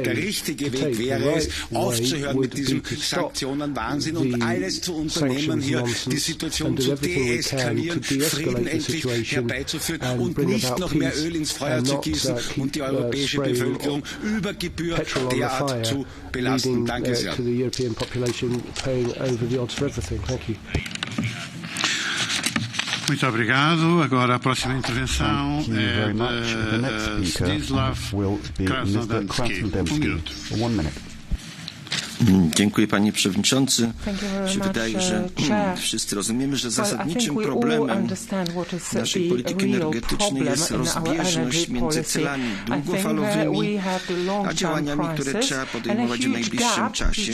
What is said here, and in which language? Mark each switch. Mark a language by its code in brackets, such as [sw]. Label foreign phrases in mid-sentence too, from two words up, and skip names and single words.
[de] Der richtige Weg wäre es, aufzuhören mit diesem Sanktionenwahnsinn und alles zu unternehmen, hier die Situation zu deeskalieren, Frieden endlich herbeizuführen und nicht noch mehr Öl ins Feuer zu gießen und die europäische Bevölkerung über Gebühr derart zu belasten. Danke sehr. [pt] Muito obrigado. Agora a próxima intervenção é de Zdzisław Krasnodębski. 1 minut. [en] 1 minute. [pl] Dziękuję, panie przewodniczący. Mi się wydaje, że wszyscy rozumiemy, że zasadniczym problemem naszej polityki energetycznej jest rozbieżność między celami długofalowymi a działaniami, które trzeba podejmować w najbliższym czasie.